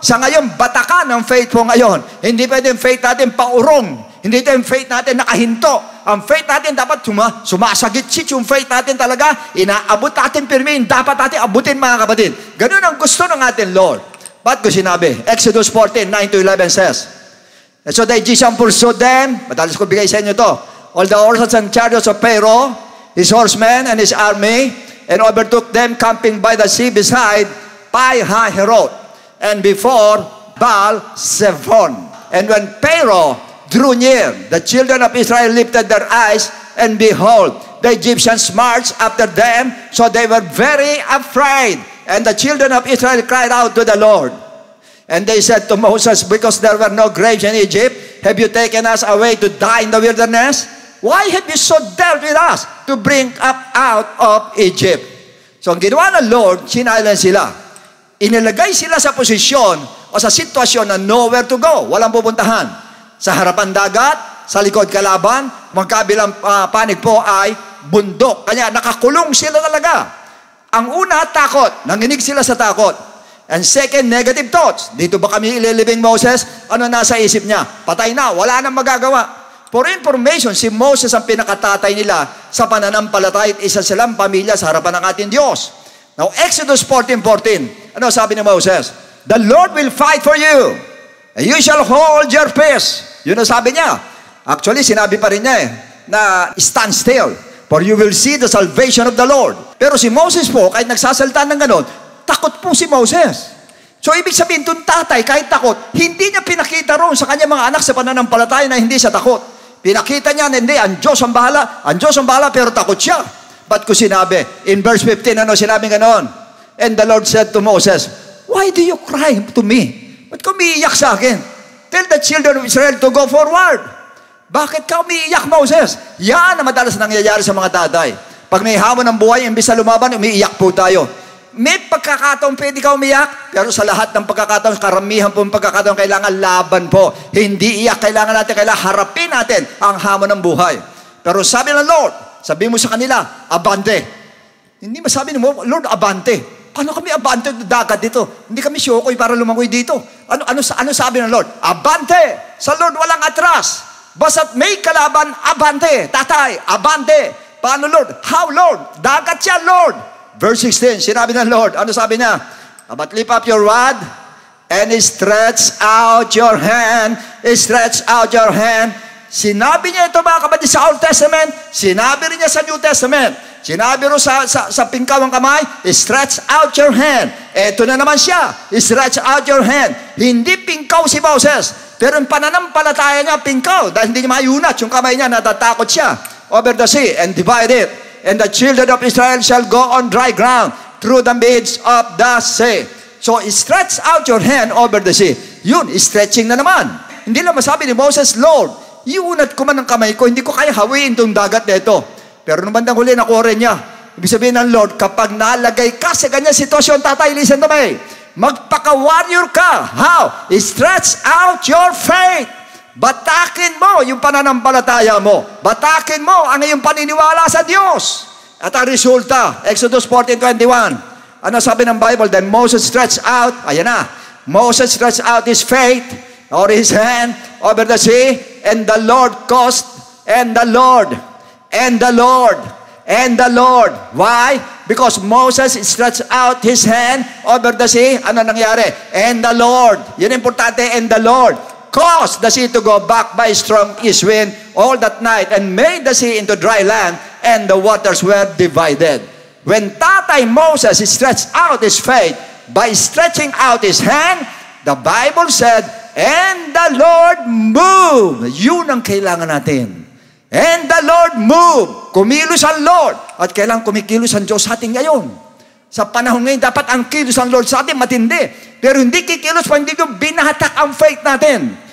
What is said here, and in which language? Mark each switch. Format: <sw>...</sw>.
<tl>Sa ngayon, batakan ang faith mo ngayon. Hindi pwede yung faith natin paurong. Hindi ito yung faith natin nakahinto. Ang faith natin dapat sumasagit-sit yung faith natin talaga. Inaabot natin pirmin. Dapat natin abutin mga kapatid. Ganun ang gusto ng ating Lord. Ba't ko sinabi?</tl> <en>Exodus 14, 9-11 says, and so the Egyptians pursued them.</en> <tl>Madalas ko bigay sa inyo to.</tl> <en>All the horses and chariots of Pharaoh, his horsemen and his army, and overtook them camping by the sea beside Pi-Hahiroth, and before Baal-Zephon. And when Pharaoh drew near, the children of Israel lifted their eyes, and behold, the Egyptians marched after them, so they were very afraid. And the children of Israel cried out to the Lord. And they said to Moses, because there were no graves in Egypt, have you taken us away to die in the wilderness? Why have you so dealt with us to bring up out of Egypt?</en> <tl>So ang ginawa ng Lord, sinailan sila. Inilagay sila sa posisyon o sa sitwasyon na</tl> <en>nowhere to go.</en> <tl>Walang pupuntahan. Sa harapan dagat, sa likod kalaban, magkabilang panig po ay bundok. Kanya nakakulong sila talaga. Ang una, takot. Nanginig sila sa takot.</tl> <en>And second, negative thoughts.</en> <tl>Dito ba kami ililibing Moses? Ano nasa isip niya? Patay na, wala nang magagawa.</tl> <en>For information,</en> <tl>si Moses ang pinakatatay nila sa pananampalataya at isa silang pamilya sa harapan ng ating Diyos. Now, Exodus 14:14. Ano sabi ni Moses?</tl> <en>The Lord will fight for you, and you shall hold your peace.</en> <tl>Yun ang sabi niya.</tl> <en>Actually,</en> <tl>sinabi pa rin niya na</tl> <en>stand still, for you will see the salvation of the Lord.</en> <tl>Pero si Moses po, kahit nagsasalita ng ganon, takot po si Moses. So, ibig sabihin, itong tatay, kahit takot, hindi niya pinakita roon sa kanyang mga anak sa pananampalataya na hindi siya takot. Pinakita niya na hindi, ang Diyos ang bahala, pero takot siya. Ba't ko sinabi?</tl> <en>In verse 15,</en> <tl>ano sinabi ganon?</tl> <en>And the Lord said to Moses, why do you cry to me?</en> <tl>Ba't ka umiiyak sa akin?</tl> <en>Tell the children of Israel to go forward.</en> <tl>Bakit ka umiiyak, Moses? Yan ang madalas nangyayari sa mga tatay. Pag may hamon ng buhay, imbis na lumaban, umiiyak po tayo. May pagkakataon pwede ka umiyak, pero sa lahat ng pagkakataon, karamihan po ng pagkakataon, kailangan laban po. Hindi iyak, kailangan harapin natin ang hamon ng buhay. Pero sabi ng Lord, sabi mo sa kanila, abante. Hindi masabi mo, Lord, abante. Ano kami abante dagat dito? Hindi kami syokoy para lumangoy dito. Ano sabi ng Lord? Abante! Sa Lord walang atras. Basta't may kalaban, abante. Tatay, abante. Paano Lord?</tl> <en>How Lord?</en> <tl>Dagat siya Lord. Verse 16, sinabi ng Lord, ano sabi niya?</tl> <en>But lift up your rod and stretch out your hand. Stretch out your hand.</en> <tl>Sinabi niya ito mga kapatid sa Old Testament, sinabi rin niya sa New Testament. Sinabi rin sa pingkaw ang kamay,</tl> <en>stretch out your hand.</en> <tl>Eto na naman siya,</tl> <en>stretch out your hand.</en> <tl>Hindi pingkaw si Moses, pero yung pananampalataya niya pingkaw, dahil hindi niya mayunat yung kamay niya, natatakot siya.</tl> <en>Over the sea and divide it. And the children of Israel shall go on dry ground through the midst of the sea. So, stretch out your hand over the sea.</en> <tl>Yun, stretching na naman. Hindi lang masabi ni Moses, Lord, iunat ko man ang kamay ko, hindi ko kaya hawiin itong dagat na ito. Pero nung bandang huli, nakuha rin niya. Ibig sabihin ng Lord, kapag nalagay ka sa ganyan sitwasyon, tatay,</tl> <en>listen to me.</en> <tl>Magpaka-warrior ka.</tl> <en>How? Stretch out your faith.</en> <tl>Batakin mo yung pananampalataya mo. Batakin mo ang iyong paniniwala sa Diyos. At ang resulta, Exodus 14:21. Ano sabi ng Bible?</tl> <en>Then Moses stretched out,</en> <tl>ayan na,</tl> <en>Moses stretched out his faith or his hand over the sea, and the Lord caused, and the Lord, why? Because Moses stretched out his hand over the sea.</en> <tl>Ano nangyari?</tl> <en>And the Lord,</en> <tl>yun importante,</tl> <en>and the Lord caused the sea to go back by strong east wind all that night and made the sea into dry land, and the waters were divided. When Tatay Moses stretched out his faith by stretching out his hand, the Bible said, and the Lord moved.</en> <tl>Yun ang kailangan natin.</tl> <en>And the Lord moved.</en> <tl>Kumilos ang Lord. At kailangan kumikilos ang Diyos sa atin ngayon. Sa panahon ngayon, dapat ang kilos ang Lord sa atin matindi. Pero hindi kikilos pa, hindi yung binahatak ang faith natin.</tl>